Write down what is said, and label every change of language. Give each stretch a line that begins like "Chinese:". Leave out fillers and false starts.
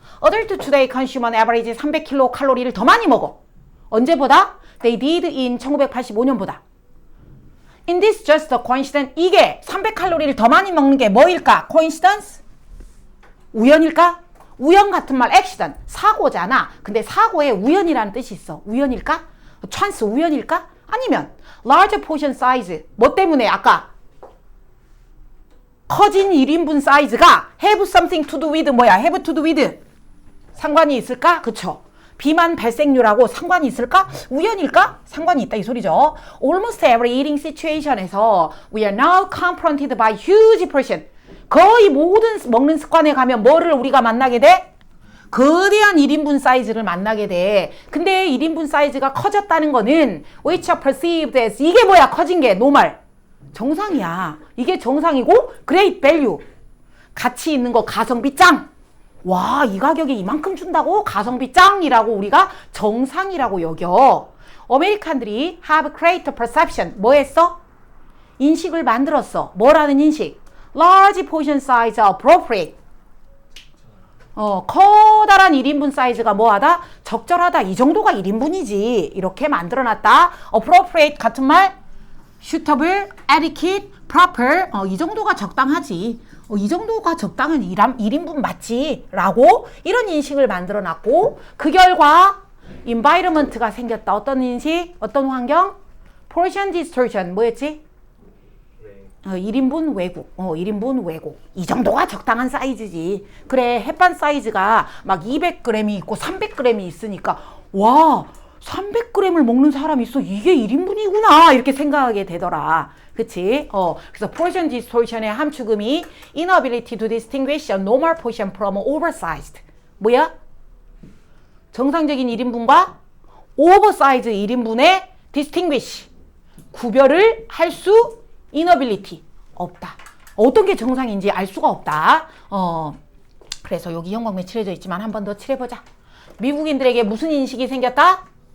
English: Adult today consume on average 300kcal
Korean: 더 많이 먹어. 언제보다?
English: They did in 1985년보다. In this just a coincidence.
Korean: 이게 300칼로리를 더 많이 먹는 게 뭐일까? coincidence? 우연일까? 우연 같은 말 accident. 사고잖아. 근데 사고에 우연이라는 뜻이 있어. 우연일까? chance 우연일까? 아니면
English: large portion size.
Korean: 뭐 때문에 아까 커진 1인분 사이즈가
English: have something to do with
Korean: 뭐야?
English: have to do with
Korean: 상관이 있을까? 그쵸? 비만 발생률하고 상관이 있을까? 우연일까? 상관이 있다 이 소리죠.
English: Almost every eating situation에서 we are now confronted by huge portion.
Korean: 거의 모든 먹는 습관에 가면 뭐를 우리가 만나게 돼? 거대한 1인분 사이즈를 만나게 돼. 근데 1인분 사이즈가 커졌다는 거는
English: which are perceived as
Korean: 이게 뭐야? 커진 게 normal. 정상이야. 이게 정상이고
English: great value.
Korean: 가치 있는 거 가성비 짱. 와, 이 가격에 이만큼 준다고? 가성비 짱이라고 우리가 정상이라고 여겨.
English: 아메리칸들이 have great perception.
Korean: 뭐 했어? 인식을 만들었어. 뭐라는 인식?
English: large portion size appropriate.
Korean: 커다란 1인분 사이즈가 뭐하다? 적절하다. 이 정도가 1인분이지. 이렇게 만들어놨다. appropriate 같은 말?
English: suitable, adequate, proper.
Korean: 이 정도가 적당하지. 이 정도가 적당한 1인분 맞지? 라고 이런 인식을 만들어놨고 그 결과 environment가 생겼다. 어떤 인식? 어떤 환경? portion distortion. 뭐였지? 1인분 왜곡. 1인분 왜곡. 이 정도가 적당한 사이즈지. 그래, 햇반 사이즈가 막 200g이 있고 300g이 있으니까 와, 300g을 먹는 사람이 있어. 이게 1인분이구나. 이렇게 생각하게 되더라. 그치?
English: 그래서 portion distortion의
Korean: 함축음이
English: inability to distinguish a normal portion from oversized.
Korean: 뭐야? 정상적인 1인분과 oversized 1인분의 distinguish. 구별을 할 수 inability. 없다. 어떤 게 정상인지 알 수가 없다. 그래서 여기 형광펜 칠해져 있지만 한 번 더 칠해보자. 미국인들에게 무슨 인식이 생겼다?